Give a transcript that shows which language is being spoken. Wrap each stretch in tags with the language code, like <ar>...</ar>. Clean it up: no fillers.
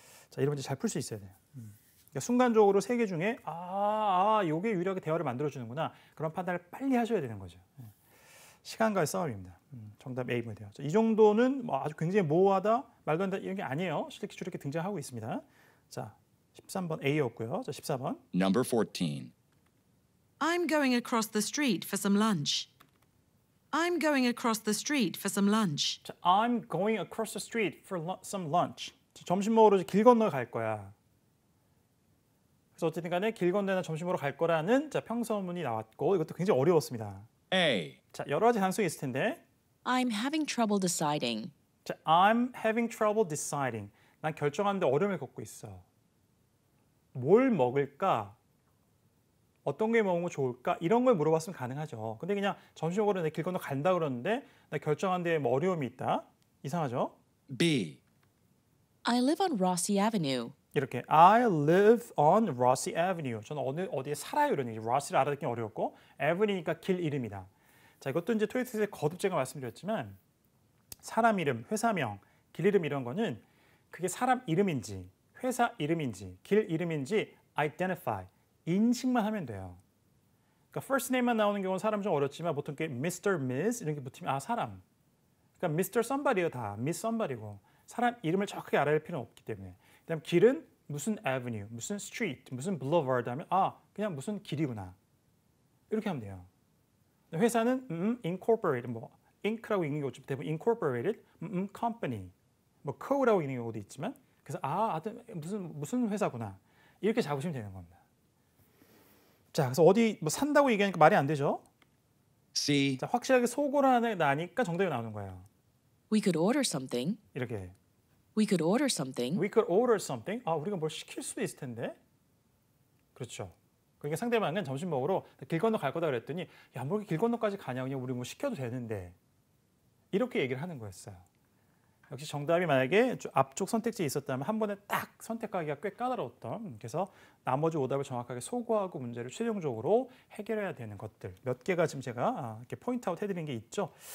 <ko>자, 이런 문제 잘 풀 수 있어야 돼요. 그러니까 순간적으로 세 개 중에 요게 유일하게 대화를 만들어주는구나. 그런 판단을 빨리 하셔야 되는 거죠. 시간과의 싸움입니다. 정답 A면 돼요. 이 정도는 뭐 아주 굉장히 모호하다, 말도 안 된다 이런 게 아니에요. 실제 기출에 이렇게 등장하고 있습니다. 자, 13번 A였고요. 자, 14번.</ko> <en>Number 14. I'm going across the street for some lunch. I'm going across the street for some lunch. 자, I'm going across the street for some lunch.</en> <ko>자, 점심 먹으러 길 건너 갈 거야. 그래서 어쨌든 간에 길 건너나 점심 먹으러 갈 거라는 자, 평서문이 나왔고 이것도 굉장히 어려웠습니다.</ko> <en>A.</en> <ko>자, 여러 가지 가능성이 있을 텐데.</ko> <en>I'm having trouble deciding. 자, I'm having trouble deciding.</en> <ko>난 결정하는데 어려움을 겪고 있어. 뭘 먹을까? 어떤 게 먹으면 좋을까? 이런 걸 물어봤으면 가능하죠. 근데 그냥 점심 먹으러 내 길 건너 간다 그러는데 나 결정하는데 뭐 어려움이 있다? 이상하죠?</ko> <en>B. I live on Rossi Avenue.</en> <ko>이렇게</ko> <en>I live on Rossi Avenue.</en> <ko>저는 어디에 살아요 이런 얘기. Rossi를 알아듣기 어려웠고 Avenue니까 길 이름이다. 자, 이것도 이제 토익 테스트에 거듭 제가 말씀드렸지만 사람 이름, 회사명, 길 이름 이런 거는 그게 사람 이름인지 회사 이름인지 길 이름인지 identify, 인식만 하면 돼요. 그러니까 first name만 나오는 경우는 사람 좀 어렵지만 보통 이렇게 Mr. Ms 이런 게 붙으면 사람. 그러니까 Mr. Somebody예요 다. Miss Somebody고 사람 이름을 정확하게 알아야 할 필요는 없기 때문에. 그다음 길은 무슨 avenue, 무슨 street, 무슨 boulevard 하면 그냥 무슨 길이구나. 이렇게 하면 돼요. 회사는 incorporated, 뭐 Inc라고 읽는 경우 대부분 incorporated, company, 뭐 co라고 읽는 경우도 있지만 그래서 하여튼 무슨 회사구나 이렇게 잡으시면 되는 겁니다. 자, 그래서 어디 뭐 산다고 얘기하니까 말이 안 되죠.</ko> <en>C.</en> <ko>자, 확실하게 속어를 나니까 정답이 나오는 거예요.</ko> <en>We could order something.</en> <ko>이렇게</ko> <en>We could order something. we could order something.</en> <ko>우리가 뭘 시킬 수도 있을 텐데. 그렇죠. 그러니까 상대방은 점심 먹으러 길 건너 갈 거다 그랬더니 야, 뭐 길 건너까지 가냐? 그냥 우리 뭐 시켜도 되는데. 이렇게 얘기를 하는 거였어요. 역시 정답이 만약에 앞쪽 선택지에 있었다면 한 번에 딱 선택하기가 꽤 까다로웠던, 그래서 나머지 오답을 정확하게 소거하고 문제를 최종적으로 해결해야 되는 것들 몇 개가 지금 제가 이렇게 포인트아웃 해드린 게 있죠.</ko>